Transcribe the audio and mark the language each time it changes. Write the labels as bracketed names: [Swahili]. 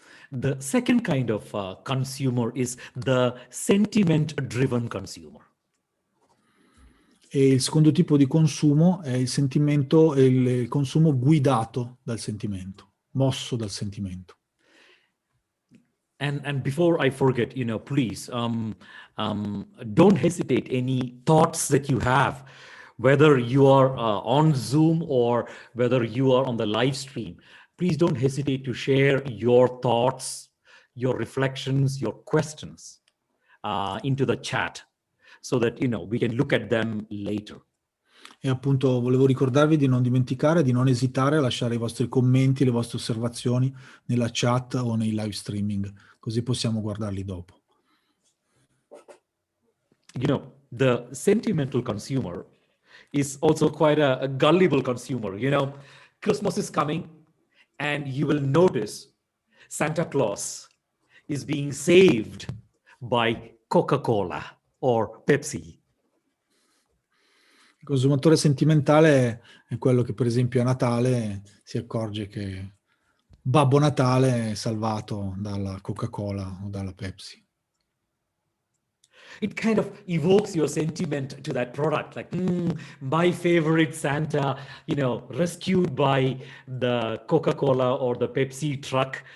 [English] The second kind of consumer is the sentiment-driven consumer. [Italian] E il secondo tipo di consumo è il sentimento, il consumo guidato dal sentimento, mosso dal sentimento. [English] And before I forget, please don't hesitate any thoughts that you have, whether you are on Zoom or whether you are on the live stream. Please don't hesitate to share your thoughts, your reflections, your questions into the chat so that, we can look at them later. [Italian] E appunto volevo ricordarvi di non dimenticare, di non esitare a lasciare i vostri commenti, le vostre osservazioni nella chat o nei live streaming, così possiamo guardarli dopo. [English] The sentimental consumer is also quite a gullible consumer. Christmas is coming and you will notice Santa Claus is being saved by Coca-Cola or Pepsi. [Italian] Il consumatore sentimentale è quello che per esempio a Natale si accorge che Babbo Natale salvato dalla Coca-Cola o dalla Pepsi. [English] It kind of evokes your sentiment to that product, like my favorite Santa, rescued by the Coca-Cola or the Pepsi truck.